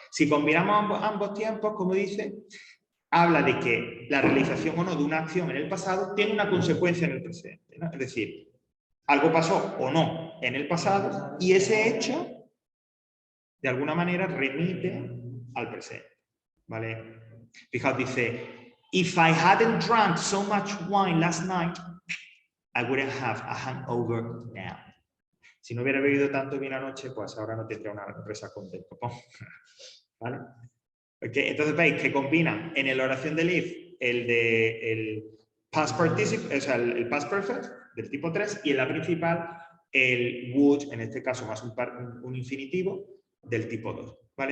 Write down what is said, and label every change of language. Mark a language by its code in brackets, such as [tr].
[es] Si combinamos ambos tiempos, como dice, habla de que la realización o no de una acción en el pasado tiene una consecuencia en el presente, ¿no? Es decir, algo pasó o no en el pasado y ese hecho, de alguna manera, remite al presente, ¿vale? Fijaos, dice, [en] if I hadn't drunk so much wine last night, I wouldn't have a hangover now. [es] Si no hubiera bebido tanto vino anoche, pues ahora no tendría una resaca con del copón. ¿Vale? Okay, entonces veis que combinan en la oración del if el past participle, o sea, el past perfect del tipo 3 y en la principal el would, en este caso más un infinitivo del tipo 2. ¿Vale?